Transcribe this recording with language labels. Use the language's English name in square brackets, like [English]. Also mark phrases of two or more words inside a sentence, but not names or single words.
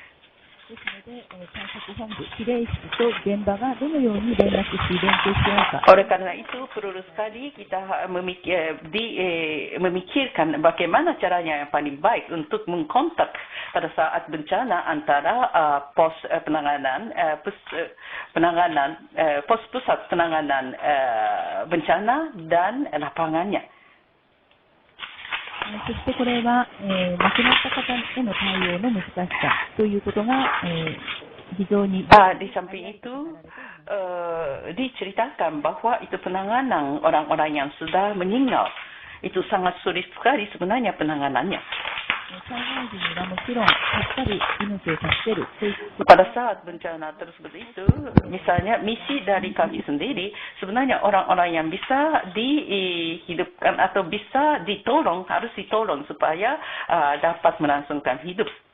[Indonesian] Oleh karena itu perlu sekali kita memikirkan bagaimana caranya yang paling baik untuk mengkontak pada saat bencana antara pos pusat penanganan bencana dan lapangannya. [Japanese] そしてこれは、亡くなった方への対応の難しさということが、非常に [Indonesian] di samping itu diceritakan bahwa itu penanganan orang-orang yang sudah meninggal itu sangat sulit sekali sebenarnya penanganannya. Pada saat bencana tersebut itu, misalnya misi dari kami sendiri, sebenarnya orang-orang yang bisa dihidupkan atau bisa ditolong, harus ditolong supaya dapat melangsungkan hidup.